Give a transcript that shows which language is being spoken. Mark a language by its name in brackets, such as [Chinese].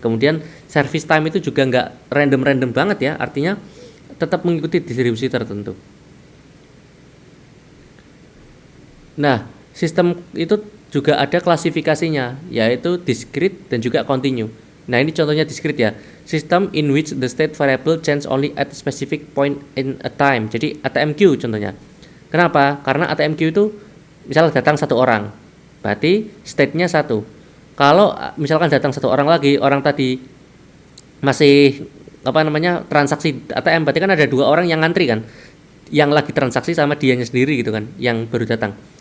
[Indonesian] Kemudian service time itu juga nggak random-random banget ya, artinya tetap mengikuti distribusi tertentu. Nah, sistem itu juga ada klasifikasinya, yaitu discrete dan juga continue. Nah, ini contohnya discrete ya. [English] System in which the state variable change only at a specific point in a time. [Indonesian] Jadi ATMQ contohnya. Kenapa? Karena ATMQ itu misalnya datang satu orang, berarti state-nya satu. Kalau misalkan datang satu orang lagi, orang tadi masih transaksi ATM, berarti kan ada dua orang yang ngantri kan, yang lagi transaksi sama dianya sendiri gitu kan, yang baru datang.